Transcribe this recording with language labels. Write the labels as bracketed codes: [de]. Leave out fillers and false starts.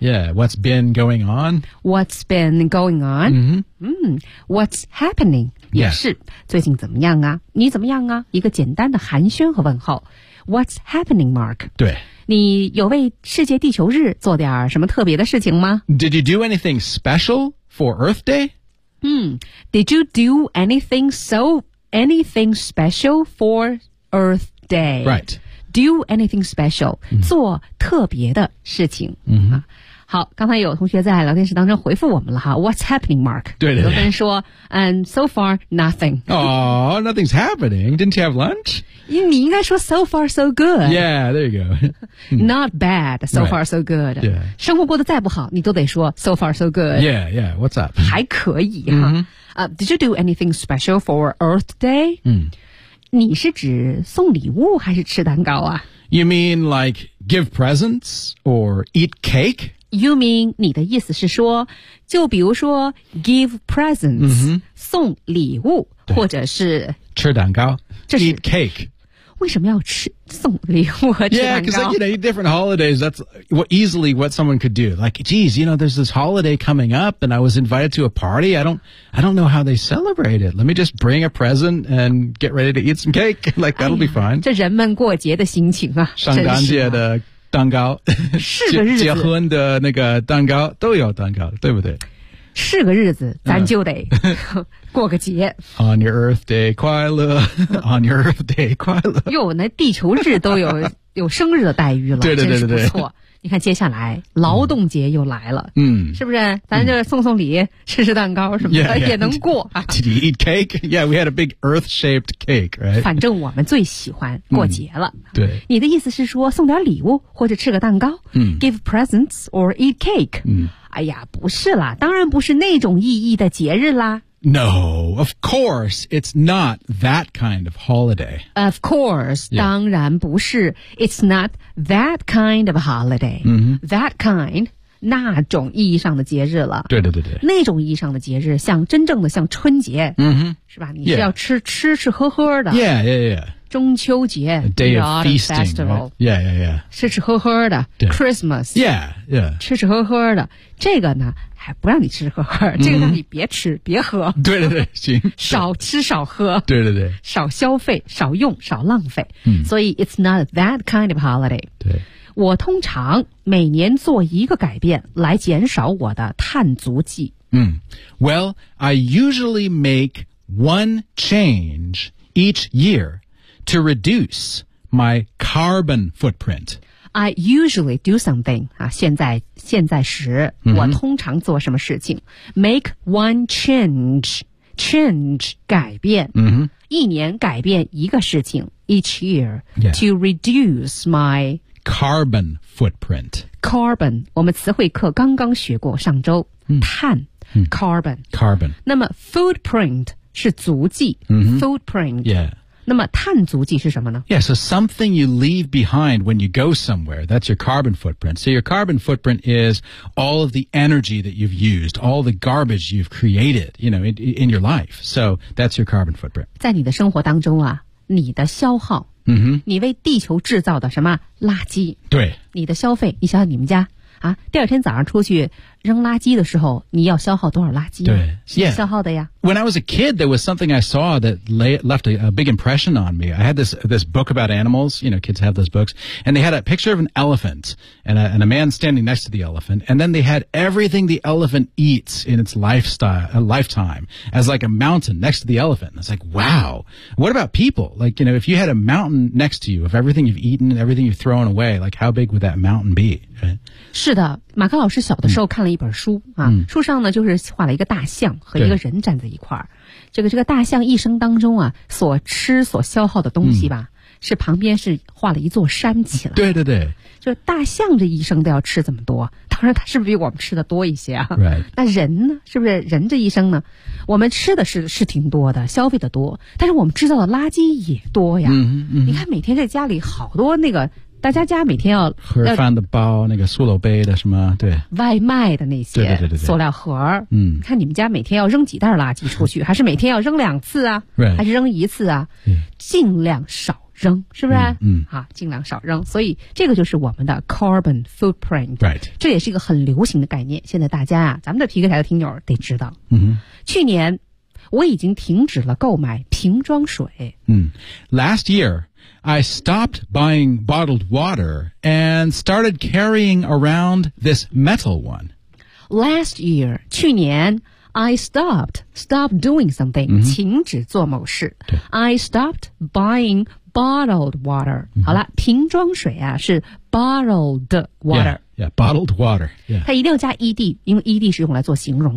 [en] Yeah. What's been going on? What's been going on? Mm-hmm. Mm-hmm. What's happening? Yeah. [zh] 是最近怎么样啊？你怎么样啊？一个简单的寒暄和问候。 [en] What's happening, Mark? [zh] 对。你有为世界地球日做点什么特别的事情吗？ [en] Did you do anything special for Earth Day? Did you do anything special for Earth Day? Right. Do anything special,、 [zh] mm-hmm. 做特别的事情。 Mm-hmm. 好，刚才有同学在聊天室当中回复我们了哈。 [en] What's happening, Mark? [zh] 对对对。有的人说 [en] so far, nothing. Oh, nothing's happening. Didn't you have lunch? [zh] 你应该说 [en] so far so good. Yeah, there you go. Not bad, so、right. far so good. Yeah. [zh] 生活过得再不好你都得说 [en] so far so good. Yeah, yeah, what's up? [zh] 还可以哈。 Mm-hmm. [en] Did you do anything special for Earth Day?、 Mm. [zh] 你是指送礼物还是吃蛋糕啊 [en] You mean like give presents or eat cake? You mean [zh] 你的意思是说就比如说 [en] give presents,、 mm-hmm. [zh] 送礼物或者是吃蛋糕 [en] eat cake. [zh] 为什么要吃送礼物和吃蛋糕 [en] Yeah, because、like, you know, different holidays, that's easily what someone could do. Like, geez, you know, there's this holiday coming up and I was invited to a party. I don't know how they celebrate it. Let me just bring a present and get ready to eat some cake. Like, that'll、哎、be fine. [zh] 这人们过节的心情啊。上甘节的蛋糕。是个日子。结婚的那个蛋糕都有蛋糕对不对是个日子咱就得过个节。 [en] On your Earth Day [zh] 快乐 [en] On your Earth Day 快乐。 [zh] 哟那地球日都有有生日的待遇了。对对对对对。真是不错。你看接下来劳动节又来了。嗯。是不是咱就送送礼、嗯、吃吃蛋糕什么的 [en] yeah, yeah. [zh] 也能过。 [en] Did you eat cake? Yeah, we had a big Earth-shaped cake, right? [zh] 反正我们最喜欢过节了。嗯、对。你的意思是说送点礼物或者吃个蛋糕、嗯、 [en] give presents or eat cake?、嗯 [zh] 哎呀不是啦当然不是那种意义的节日啦。 [en] No, of course, it's not that kind of holiday. Of course,、 yeah. [zh] 当然不是。 [en] It's not that kind of holiday.、 Mm-hmm. That kind, [zh] 那种意义上的节日了。对对对对。那种意义上的节日像真正的像春节、 mm-hmm. 是吧你是要吃、 [en] yeah. [zh] 吃吃喝喝的。 [en] Yeah, yeah, yeah. [zh] 中秋节 [en] A day of feasting festival,、 right? Yeah, yeah, yeah [zh] 吃吃喝喝的 Christmas [en] Yeah, yeah [zh] 吃吃喝喝的这个呢还不让你吃吃喝喝、 mm-hmm. 这个你别吃别喝对对对行少吃少喝对对对少消费少用少浪费、嗯、所以 [en] it's not that kind of holiday [zh] 对我通常每年做一个改变来减少我的碳足迹 [en] 嗯 Well, I usually make one change each yearTo reduce my carbon footprint. I usually do something. [zh] 啊，现在时、 mm-hmm. 我通常做什么事情 [en] Make one change. [zh] Change, 改变、 mm-hmm. 一年改变一个事情 [en] Each year、 yeah. To reduce my carbon footprint. [zh] Carbon, 我们词汇课刚刚学过上周、 mm-hmm. 碳、 mm-hmm. Carbon 那么 footprint 是足迹、 mm-hmm. [en] Footprint Yeah. [zh] 那么碳足迹是什么呢 [en] Yeah, so something you leave behind when you go somewhere, that's your carbon footprint. So your carbon footprint is all of the energy that you've used, all the garbage you've created, you know, in your life. So that's your carbon footprint. [zh] 在你的生活当中啊你的消耗、 mm-hmm. 你为地球制造的什么垃圾对你的消费你想想你们家啊第二天早上出去扔垃圾的时候，你要消耗多少垃圾、啊？对，要消耗的呀。 [en] When I was a kid, there was something I saw that left a big impression on me. I had this book about animals. You know, kids have those books, and they had a picture of an elephant and a man standing next to the elephant, and then they had everything the elephant eats in its lifetime as like a mountain next to the elephant. And it's like, wow. What about people? Like, you know, if you had a mountain next to you of everything you've eaten and everything you've thrown away, like how big would that mountain be? [zh] 是的，马克老师小的时候看了一本书、嗯、啊，书上呢就是画了一个大象和一个人站在一块儿。这个大象一生当中啊，所吃所消耗的东西吧、嗯，是旁边是画了一座山起来。对对对，就是大象这一生都要吃这么多，当然它是不是比我们吃的多一些啊？对、 [en] right. [zh] ，那人呢？是不是人这一生呢？我们吃的是挺多的，消费的多，但是我们制造的垃圾也多呀。嗯嗯，你看每天在家里好多那个。大家每天要盒饭的包，那个塑料杯的什么，对，外卖的那些，对对对对，塑料盒，嗯，看你们家每天要扔几袋垃圾出去，还是每天要扔两次啊？对、 [en] right. ， [zh] 还是扔一次啊？ [en] Yeah. [zh] 尽量少扔，是不是？嗯，好，尽量少扔。所以这个就是我们的 carbon footprint， right？这也是一个很流行的概念。现在大家啊，咱们的皮克台的听友得知道，嗯，去年我已经停止了购买瓶装水， [en] 嗯 ，last year。 I stopped buying bottled water and started carrying around this metal one. Last year, [zh] 去年 [en] I stopped doing something,、mm-hmm. [zh] 停止做某事。 [en] I stopped buying bottled water.、Mm-hmm. [zh] 好了，瓶装水啊是 [en] bottled water. Yeah, bottled water. Yeah. [zh] 它一定要加 ed, 因为 ed 是用来做形容的。